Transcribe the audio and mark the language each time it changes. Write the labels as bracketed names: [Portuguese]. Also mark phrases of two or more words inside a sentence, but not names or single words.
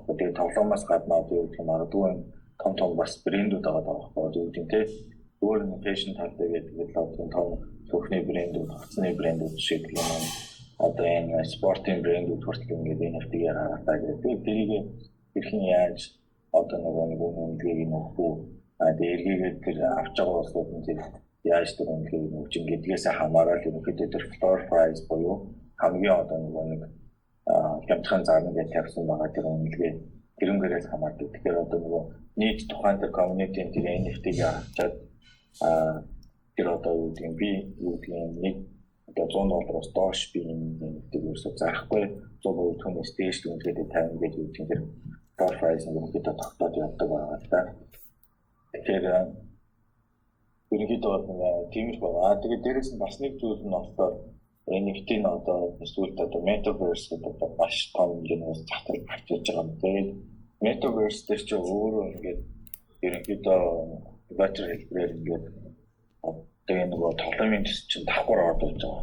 [Mongolian] Тэгээд тоглоомоос гадна одоо юу гэх юм магадгүй том бас брэндүүд байгаа байхгүй юу гэдэг тийм өөр нэг фэшн талтай гэдэг л одоо том цөөхний брэндүүд, хувцсны брэндүүд шиг юм аа. Одоо энэ спортын брэндүүд хүртэл ингээд NFT-гээр харагдаа гэдэг. Тэрийг хэрхэн яаж одоо нэг үнэлгээг нөхөө эргээгээд тэр авч байгаа улсууд нь тэр яаж тэр үнэлгээг нөхж гэдгээс хамаарал ерөнхийдөө тэр [English] floor price [Mongolian] буюу хамгийн одоо нэг хямдхан зарна гэж тавьсан байгаа тэр үнэлгээ тэрнгээрээс хамаардаг. Тэгэхээр одоо нийт тухайн тэр community-ийн тэр NFT-г авчаад тэр одоо юу гэдэг би юу гэдэг нэг $100 доош би NFT-г ерөөсөө зарахгүй 100% түүнээс дээш үнэлгээтэй 50 гэж юу гэдэг тэр [English] floor price [Mongolian] нь ерөнхийдөө тогтоод явдаг байгаа л да. Тэгэхээр ерөнхийдөө тиймэрхүү байгаа. Тэгээд дээрээс нь бас нэг зүйл нь болохоор NFT-ийн одоо эсвэл одоо Metaverse гэдэг одоо маш том хэмжээний зах зээл гарч иж байгаа юм. Тэгээд Metaverse дээр ч өөрөө ингээд ерөнхийдөө virtual хэлбэрээр ингээд тэгээд нөгөө тоглоомын төс чинь давхар орж байгаа.